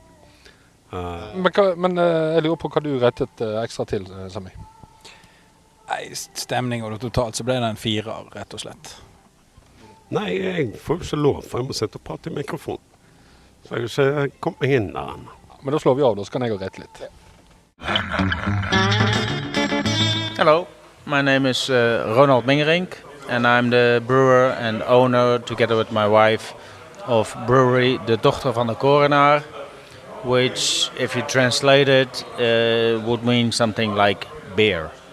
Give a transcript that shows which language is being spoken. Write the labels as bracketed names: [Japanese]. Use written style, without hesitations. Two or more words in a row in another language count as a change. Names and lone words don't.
[Norwegian] Men jeg lurer på hva du rettet ekstra til, Sammy? Nei, stemning og totalt så ble det en 4, rett og slett. Nei, jeg får jo ikke lov, for jeg må sitte og prate i mikrofon. Så jeg har ikke kommet meg inn der ennå. Men da slår vi av, da skal jeg gå rett litt. [English] Hello, my name is Ronald Mengerinck, and I'm the brewer and owner, together with my wife, of brewery the Dochter van de Korneaar, which, if you translate it, would mean something like beer.